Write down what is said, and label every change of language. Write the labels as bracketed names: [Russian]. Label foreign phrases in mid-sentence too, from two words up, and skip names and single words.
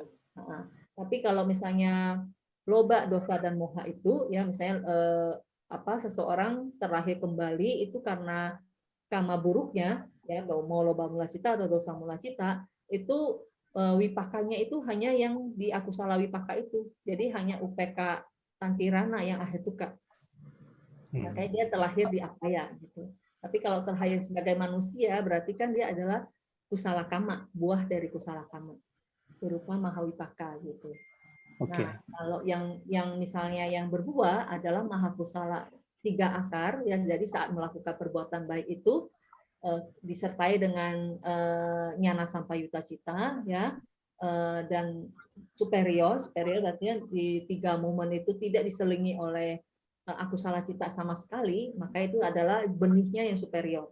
[Indonesian] Nah, tapi kalau misalnya loba, dosa dan moha itu ya misalnya seseorang terlahir kembali itu karena kama buruknya ya, mau [Pali] loba mula cita [Indonesian] atau [Pali] dosa mula cita [Indonesian] itu wipakanya itu hanya yang di [Pali] akusala wipaka [Indonesian] itu. Jadi hanya [Pali] UPK Tantirana [Indonesian] yang ahetuka. Makanya dia terlahir di apaya gitu. Tapi kalau terlahir sebagai manusia berarti kan dia adalah [Pali] kusala kama, [Indonesian] buah dari [Pali] kusala kama [Indonesian] berupa mahawipaka gitu. Nah, kalau yang misalnya yang berbuah adalah mahakusala 3 akar ya, jadi saat melakukan perbuatan baik itu disertai dengan [Pali] nyana sampayuta cita [Indonesian] ya, dan superior artinya di 3 momen itu tidak diselingi oleh [Pali] akusala cita [Indonesian] sama sekali, maka itu adalah benihnya yang superior.